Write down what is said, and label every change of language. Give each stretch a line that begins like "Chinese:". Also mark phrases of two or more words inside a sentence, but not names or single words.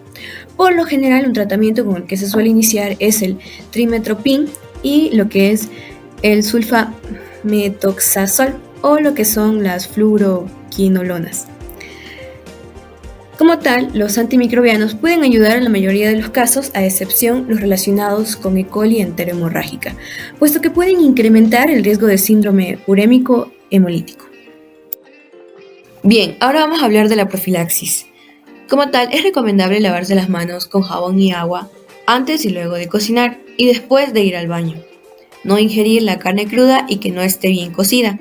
Spanish: Por lo general, un tratamiento con el que se suele iniciar es el trimethoprim y lo que es el sulfametoxazol o lo que son las fluoroquinolonas. Como tal, los antimicrobianos pueden ayudar en la mayoría de los casos, a excepción los relacionados con E. coli enterohemorrágica, puesto que pueden incrementar el riesgo de síndrome urémico hemolítico. Bien, ahora vamos a hablar de la profilaxis. Como tal, es recomendable lavarse las manos con jabón y agua antes y luego de cocinar y después de ir al baño. No ingerir la carne cruda y que no esté bien cocida.